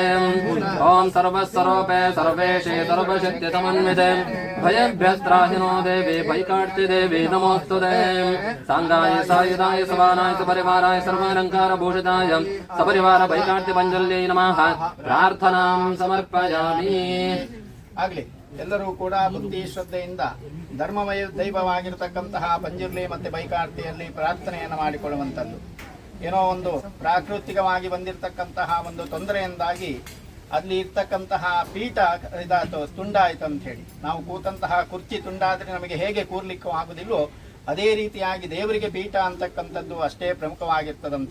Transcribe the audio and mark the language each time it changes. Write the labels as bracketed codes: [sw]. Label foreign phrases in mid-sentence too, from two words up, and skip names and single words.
[sa] ॐ सर्वस्वरूपे सर्वेशे सर्वशक्तितमन्विते भयभ्यस्त्राहिनो देवी वैकार्तिदेवी नमोऽस्तुते। सांगाय सायुधाय सवानाय सपरिवाराय सर्वालङ्कारभूषिताय सपरिवार वैकार्तिपञ्जल्यै नमः प्रार्थनां समर्पयामि। [kn] ಆಗಲಿ ಎಲ್ಲರೂ ಕೂಡ ಬುದ್ಧಿ ಶ್ರದ್ಧೆಯಿಂದ ಧರ್ಮಮಯ ದೈವವಾಗಿರತಕ್ಕಂತಹ ಪಂಜುರ್ಲಿ ಮತ್ತೆ ಬೈಕಾರ್ತಿಯಲ್ಲಿ ಪ್ರಾರ್ಥನೆಯನ್ನು ಮಾಡಿಕೊಳ್ಳುವಂಥದ್ದು. ಏನೋ ಒಂದು ಪ್ರಾಕೃತಿಕವಾಗಿ ಬಂದಿರತಕ್ಕಂತಹ ಒಂದು ತೊಂದರೆಯಿಂದಾಗಿ ಅಲ್ಲಿ ಇರ್ತಕ್ಕಂತಹ ಪೀಠ ಇದಾಯ್ತು, ತುಂಡಾಯ್ತು ಅಂತ ಹೇಳಿ, ನಾವು ಕೂತಂತಹ ಕುರ್ಚಿ ತುಂಡಾದ್ರೆ ನಮಗೆ ಹೇಗೆ ಕೂರ್ಲಿಕ್ಕೂ ಆಗುದಿಲ್ವೋ ಅದೇ ರೀತಿಯಾಗಿ ದೇವರಿಗೆ ಪೀಠ ಅಂತಕ್ಕಂಥದ್ದು ಅಷ್ಟೇ ಪ್ರಮುಖವಾಗಿರ್ತದಂತೆ.